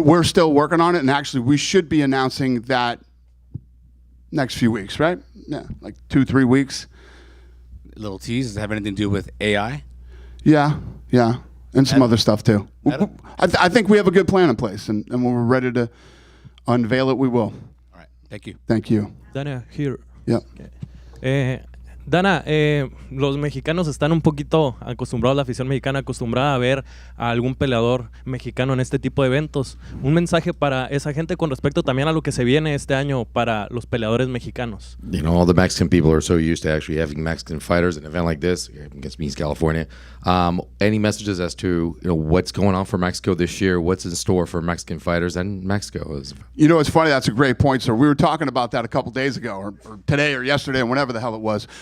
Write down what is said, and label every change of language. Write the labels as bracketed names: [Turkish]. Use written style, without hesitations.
[English] We're still working on it, and actually we should be announcing that next few weeks, right? Yeah, like 2-3 weeks. A little tease. Does it have anything to do with AI? Yeah, and some other stuff too. I think we have a good plan in place, and when we're ready to unveil it, we will. All right. Thank you. Thank you. Dana, here. Yeah. Okay. [Spanish] Dana, los mexicanos están un poquito acostumbrados, la afición mexicana acostumbrada a ver a algún peleador mexicano en este tipo de eventos. Un mensaje para esa gente con respecto también a lo que se viene este año para los peleadores mexicanos. [English] You know, all the Mexican people are so used to actually having Mexican fighters at an event like this. I guess means California. Any messages as to what's going on for Mexico this year? What's in store for Mexican fighters and Mexico? You know, it's funny. That's a great point, sir. We were talking about that a couple days ago, or today, or yesterday, or whenever the hell it was.